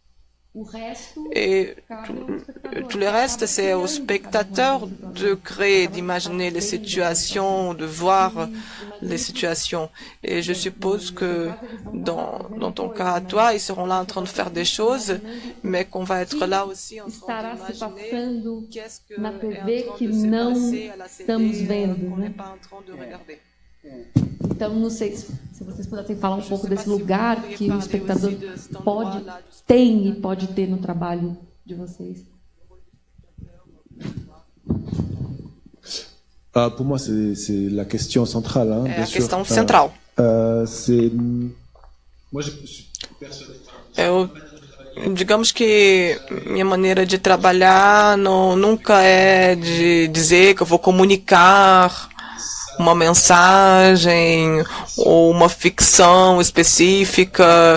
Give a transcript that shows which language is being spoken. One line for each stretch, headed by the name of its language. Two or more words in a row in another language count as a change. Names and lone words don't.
French: Et tout le reste, c'est au spectateur de créer, d'imaginer les situations, de voir les situations. Et je suppose que dans ton cas à toi, ils seront là en train de faire des choses, mais qu'on va être là aussi en train d'imaginer qu'est-ce que est en train de se passer à la télé qu'on n'est pas en train de regarder.
Portuguese: Então, não sei se vocês pudessem falar um pouco desse lugar que o espectador tem e pode ter no trabalho de vocês.
French: Pour moi, c'est la question centrale. Hein,
Portuguese: é a questão central. Digamos que minha maneira de trabalhar nunca é de dizer que eu vou comunicar uma mensagem ou uma ficção específica.